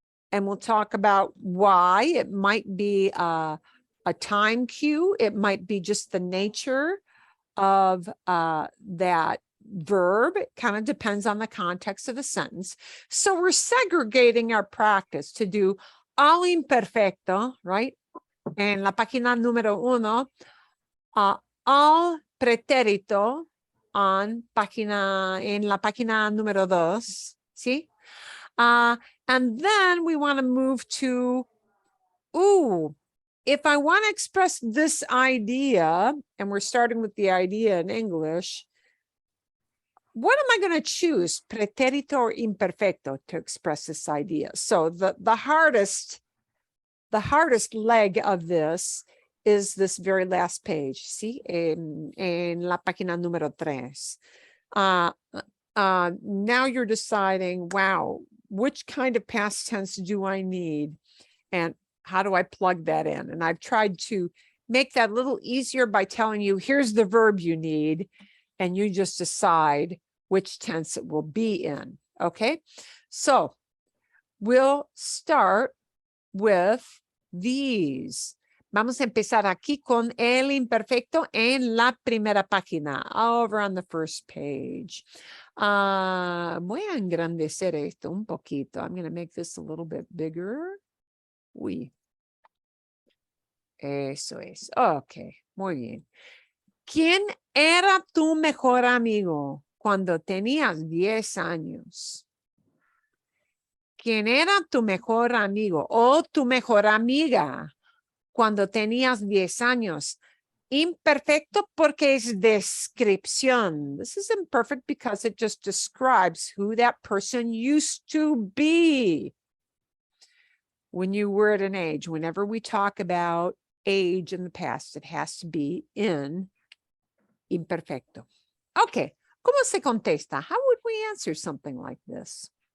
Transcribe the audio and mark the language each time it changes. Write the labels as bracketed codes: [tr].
[en] And we'll talk about why. It might be a time cue. It might be just the nature of that verb. It kind of depends on the context of the sentence. So we're segregating our practice to do all imperfecto, right? [es] En la página número 1. All preterito en la página número 2, ¿sí? [en] And then we want to move to, if I want to express this idea, and we're starting with the idea in English, what am I going to choose, preterito or imperfecto, to express this idea? So the hardest leg of this is this very last page. See, [es] en la página número 3. [en] Now you're deciding, wow, which kind of past tense do I need? And how do I plug that in? And I've tried to make that a little easier by telling you, here's the verb you need, and you just decide which tense it will be in, okay? So we'll start with these. [es] Vamos a empezar aquí con el imperfecto en la primera página, [en] over on the first page. [es] Voy a engrandecer esto un poquito. [en] I'm going to make this a little bit bigger. [es] Uy. Eso es. Ok, muy bien. ¿Quién era tu mejor amigo cuando tenías 10 años? ¿Quién era tu mejor amigo o tu mejor amiga cuando tenías 10 años? Imperfecto porque es descripción. [en] This is imperfect because it just describes who that person used to be when you were at an age. Whenever we talk about age in the past, it has to be in imperfecto. Okay, [es] ¿cómo se contesta? [en] How would we answer something like this?